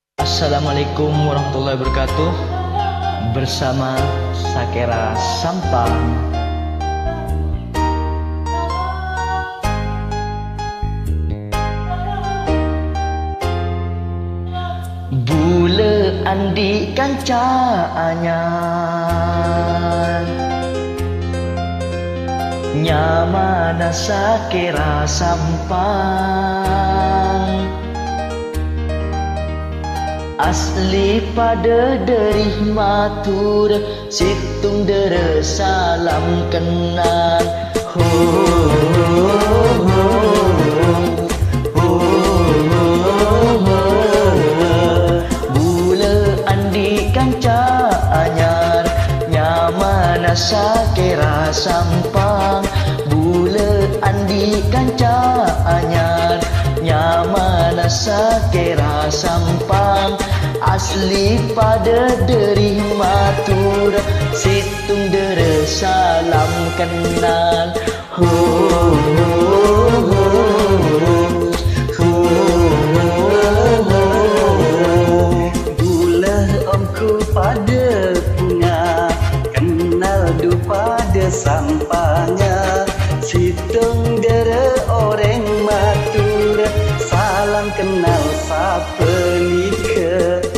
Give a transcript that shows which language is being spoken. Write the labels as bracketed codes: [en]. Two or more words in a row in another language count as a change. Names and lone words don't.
[ar] Assalamualaikum warahmatullahi wabarakatuh. [id] Bersama Sakera Sampang. [mad] Bula andi kanca anyar, nyamana Sakera Sampang. Asli pada derih matur, situng dere [id] salam kenal. Ho, ho, ho, ho. [mad] Bula andi kanca anyar, nyamana Sakera Sampang. Bula andi kanca anyar, nyamana Sakera Sampang. Asli pada derih matur, situng dere [id] salam kenal. Ho, ho, ho, ho, ho. [mad] Bula omku pada punga, kenal du pada sampangnya. Situng dere orang matur, [id] salam kenal [mad] sapa nika.